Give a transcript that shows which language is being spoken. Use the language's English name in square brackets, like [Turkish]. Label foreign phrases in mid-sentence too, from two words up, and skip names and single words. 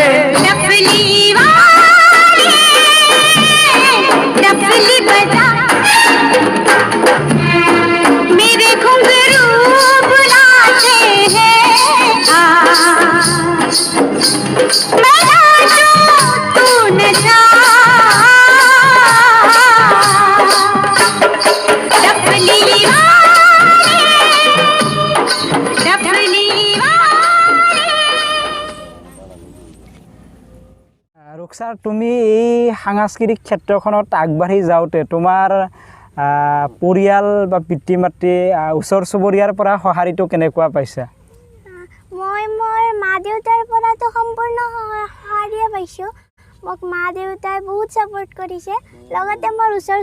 [Hindi] डफली वाले डफली बजा मेरे घुंघरू बुलाते हैं मैं नाचूं तू नचा डफली वाले डफली [Assamese] ৰুকসাৰ তুমি এই সাংস্কৃতিক ক্ষেত্ৰখনত আগবাঢ়ি যাওঁতে তোমাৰ পৰিয়াল বা পিতৃ মাতৃ ওচৰ চুবুৰীয়াৰ পৰা সঁহাৰিটো কেনেকুৱা পাইছা মই মোৰ মা দেউতাৰ পৰাতো সম্পূৰ্ণ সঁহাৰিয়ে পাইছোঁ মোক মা দেউতাই বহুত ছাপোৰ্ট কৰিছে লগতে মোৰ ওচৰ